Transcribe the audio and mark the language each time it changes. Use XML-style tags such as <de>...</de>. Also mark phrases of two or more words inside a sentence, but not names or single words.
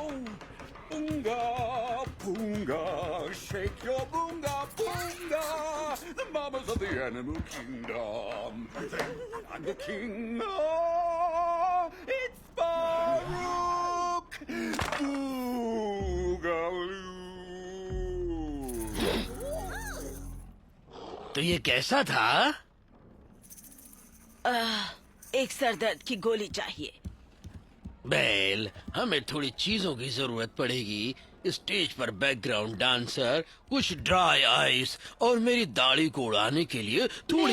<en>Boonga, boonga, shake your boonga, boonga. The mamas of the animal kingdom. I'm the king. Oh, it's Baruch. Boogaloo.</en> <hi>तो ये कैसा था? एक सरदर्द की गोली चाहिए। बेल, हमें थोड़ी चीजों की जरूरत पड़ेगी। स्टेज पर</hi> <en>background dancer,</en> <hi>कुछ</hi> <en>dry ice</en> <hi>और मेरी दाढ़ी को उड़ाने के लिए थोड़ी</hi>